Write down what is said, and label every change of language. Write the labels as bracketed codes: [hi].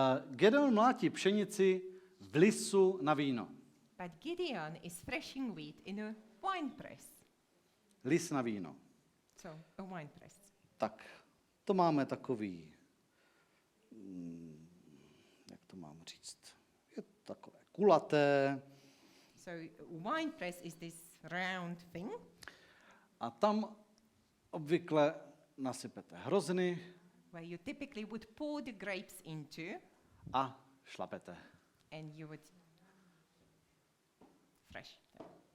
[cs] Gedeon mlátí pšenici v lisu na víno. [en] But Gideon is threshing wheat in a wine press. [cs] Lis na víno. [en] So, a wine press. [cs] Tak, to máme takový, jak to mám říct, je to takové kulaté [en] So, wine press is this round thing, [cs] a tam obvykle nasypete hrozny [en] where you typically would pour the grapes into, [cs] a šlapete. [en] and you would thresh them.